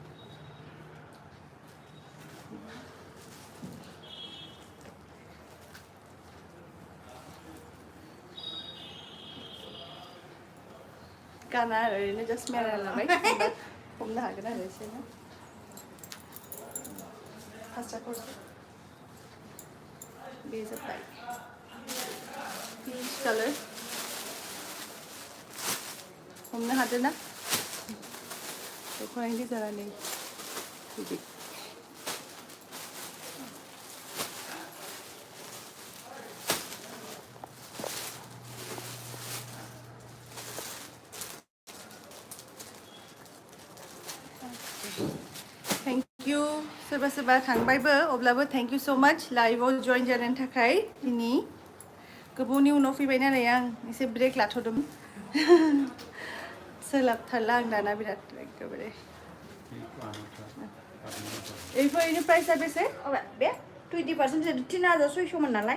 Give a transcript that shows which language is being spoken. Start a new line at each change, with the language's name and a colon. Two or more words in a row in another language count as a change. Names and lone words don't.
Bodo: गाना ओरैनो जास्ट मेरायना लाबाय हमनो हागोन आरो एसे ना फास्राखौ बे जाबाय पिच कालार हमनो हादों ना दख'नानि डिजाइना नै बिदि थैंक यू सोरबा सोरबा थांबायबो अब्लाबो
English: thank you so much
Bodo: लाइभआव जइन जानायनि थाखाय दिनै गोबावनि उनाव फैबाय नालाय आं एसे ब्रेक लाथ'दोंमोन सोलाबथारला आं दाना बिराद एखेबारे ओरैनो प्राइसआ बेसे बे 20% 3600 मोन नालाय